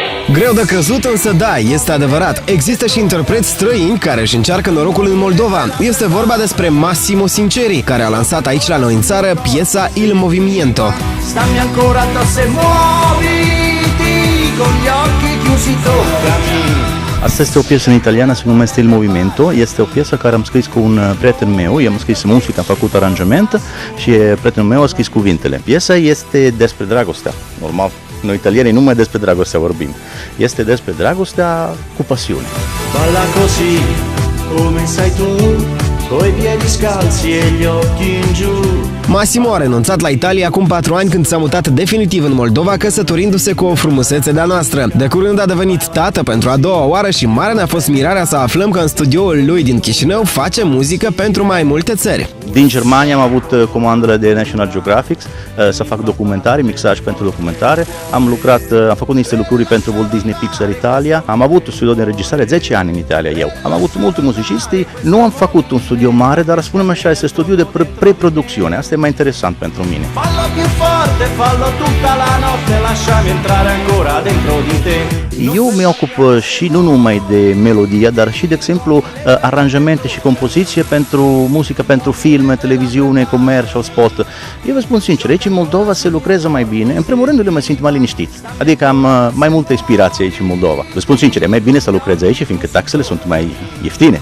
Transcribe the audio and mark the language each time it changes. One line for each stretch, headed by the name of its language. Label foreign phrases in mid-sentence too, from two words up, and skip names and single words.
Romanian: Greu de crezut, însă da, este adevărat. Există și interpreți străini care își încearcă norocul în Moldova. Este vorba despre Massimo Sinceri, care a lansat aici la noi în țară piesa Il Movimento.
Italian: Stammi ancora addosso e muoviti, con gli occhi chiusi toccami.
Romanian: Asta este o piesă în italiană, se numește Il Movimento. Este o piesă care am scris cu un prieten meu. Eu am scris muzica, am făcut aranjament și prietenul meu a scris cuvintele. Piesa este despre dragostea, normal. Noi italieni numai despre dragostea vorbim. Este despre dragostea cu pasiune.
Italian: Balla così, come sai tu, coi piedi scalzi e gli occhi in giù.
Romanian: Massimo a renunțat la Italia acum 4 ani când s-a mutat definitiv în Moldova, căsătorindu-se cu o frumusețe de-a noastră. De curând a devenit tată pentru a doua oară și mare ne-a fost mirarea să aflăm că în studioul lui din Chișinău face muzică pentru mai multe țări. Din Germania am avut comandele de National Geographic să fac documentare, mixaj pentru documentare. Am făcut niște lucruri pentru Walt Disney Pixar Italia. Am avut un studio de înregistrare 10 ani în Italia eu. Am avut multe muzicisti, nu am făcut un studio mare, dar spunem așa, este studio de preproducțiune. Asta e mai interesant pentru mine.
Italian: Fallo più forte, fallo tutta la notte, lasciami entrare ancora dentro di te.
Romanian: Eu mi ocup și nu numai de melodie, dar și, de exemplu, aranjamente și compoziție pentru muzică, pentru filme, televiziune, commercial, spot. Eu vă spun sincer, aici în Moldova se lucrează mai bine. În primul rând, eu mă simt mai liniștit. Adică am mai multă inspirație aici în Moldova. Vă spun sincer, e mai bine să lucrez aici, fiindcă taxele sunt mai ieftine.